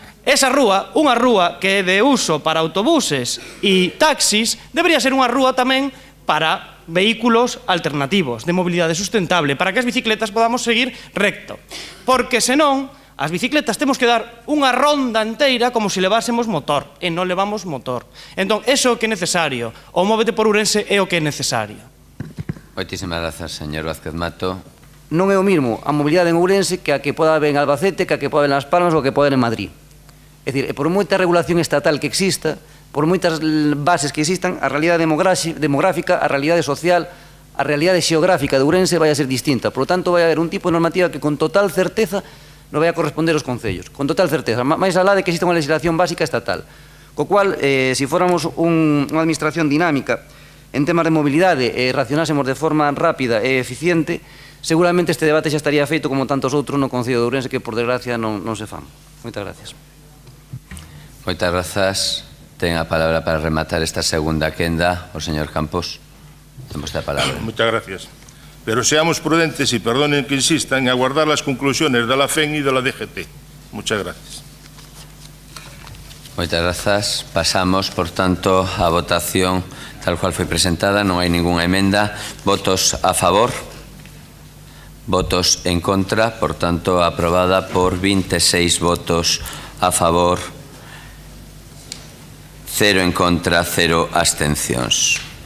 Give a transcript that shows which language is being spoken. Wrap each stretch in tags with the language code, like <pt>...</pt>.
<gl>Esa rúa, unha rúa que é de uso para autobuses e taxis, debería ser unha rúa tamén para vehículos alternativos, de mobilidade sustentable, para que as bicicletas podamos seguir recto, porque senón as bicicletas temos que dar unha ronda enteira como se levásemos motor, e non levamos motor. Entón, eso é o que é necesario. O Móvete por Ourense é o que é necesario. Moitísimas grazas, señor Vázquez Mato. Non é o mismo a mobilidade en Ourense que a que poda haber en Albacete, que a que poda haber en Las Palmas ou que poda haber en Madrid. É dicir, por moita regulación estatal que exista, por moitas bases que existan, a realidade demográfica, a realidade social, a realidade xeográfica de Ourense vai a ser distinta.</gl> <es>Por lo tanto,</es> <gl>vai a haber un tipo de normativa que con total certeza non vai a corresponder aos concellos, con total certeza, máis alá de que exista unha legislación básica estatal. Co cual, se fóramos unha administración dinámica en temas de mobilidade e racionásemos de forma rápida e eficiente, seguramente este debate xa estaría feito como tantos outros no Concello de Ourense que, por desgracia, non se fan. Moitas gracias. Moitas grazas. Ten a palabra para rematar esta segunda quenda o señor Campos. Ten vostede a palabra. Moitas gracias.</gl> <es>Pero seamos prudentes y perdonen que insista en aguardar las conclusiones de la FEN y de la DGT. Muchas gracias.</es> <gl>Moitas grazas. Pasamos, por tanto, a votación tal cual foi presentada. Non hai ningunha emenda. Votos a favor. Votos en contra. Por tanto, aprobada por 26 votos a favor, 0 en contra, 0 abstencións.</gl>